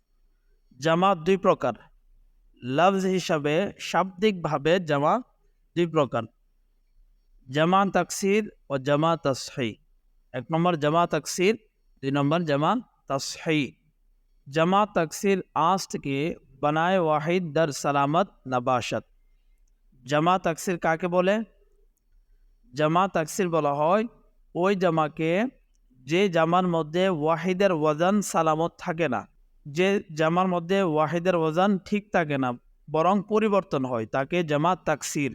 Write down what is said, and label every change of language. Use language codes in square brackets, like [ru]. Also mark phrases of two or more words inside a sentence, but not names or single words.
[bn] জামা দুই প্রকার, লফজ হিসাবে শাব্দিকভাবে জামা দুই প্রকার, জামা তাকসির ও জামা তাসহি। এক নম্বর জামা তাকসির, দুই নম্বর জামা তাসহি। [fa] جمع تکسیر است که بنای واحد در سلامت نباشد. [bn] জামা তাকসির কাকে বলে? জামা তাকসির বলা হয় ওই জামাকে যে জামার মধ্যে ওয়াহিদের ওয়াজান সালামত থাকে না, যে জামার মধ্যে ওয়াহিদের ওয়াজান ঠিক থাকে না বরং পরিবর্তন হয়, তাকে জামা তাকসির।